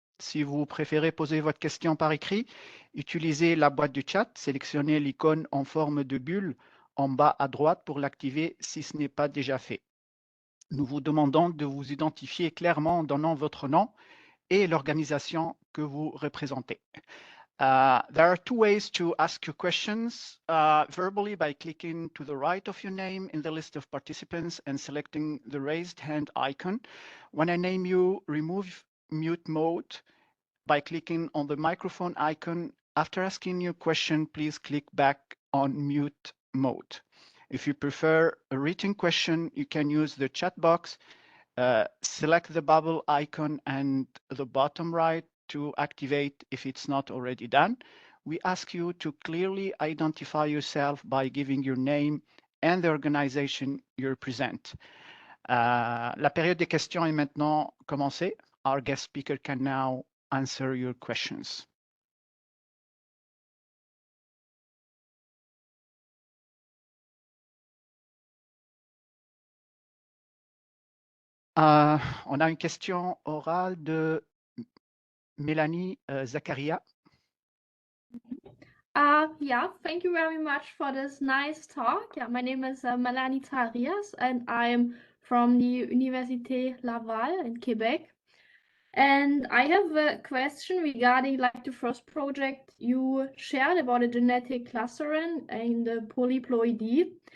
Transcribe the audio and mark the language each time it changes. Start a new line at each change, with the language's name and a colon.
French: Si vous préférez poser votre question par écrit, utilisez la boîte du chat, sélectionnez l'icône en forme de bulle en bas à droite pour l'activer si ce n'est pas déjà fait. Nous vous demandons de vous identifier clairement en donnant votre nom et l'organisation que vous représentez.
English: There are two ways to ask your questions, verbally by clicking to the right of your name in the list of participants and selecting the raised hand icon. When I name you, remove mute mode by clicking on the microphone icon. After asking your question, please click back on mute mode. If you prefer a written question, you can use the chat box. Select the bubble icon and the bottom right to activate if it's not already done. We ask you to clearly identify yourself by giving your name and the organization you represent.
French: La période des questions est maintenant commencée.
English: Our guest speaker can now answer your questions.
French: On a une question orale de Mélanie Zakaria.
English: Yeah, thank you very much for this nice talk. Yeah, my name is Melanie Zacharias, and I'm from the Université Laval in Quebec. And I have a question regarding like the first project you shared about a genetic clustering and the polyploidy.